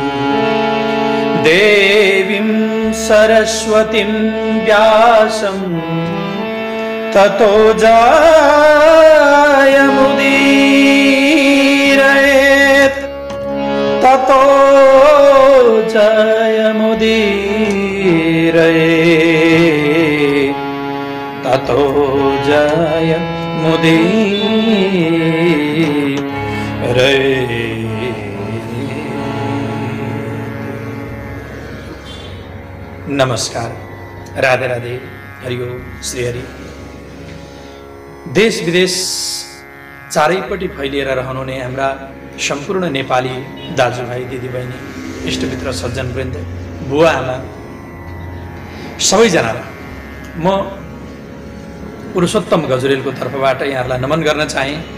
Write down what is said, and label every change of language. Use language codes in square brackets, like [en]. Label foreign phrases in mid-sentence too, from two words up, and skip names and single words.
[sa] देवीं सरस्वतीं व्यासं ततो जयमुदीरयेत् ततो जयमुदीरयेत् ततो जयमुदीरयेत्। [ne] नमस्कार, राधे राधे, हरिओम, श्री हरि। देश विदेश चारैपट्टि फैलिएर रहनुहुने हाम्रा सम्पूर्ण नेपाली दाजुभाइ दिदीबहिनी इष्टमित्र सज्जनवृन्द बुवा आमा सबैजनालाई म पुरुषोत्तम गजुरेलको तर्फबाट यहाँहरूलाई नमन गर्न चाहे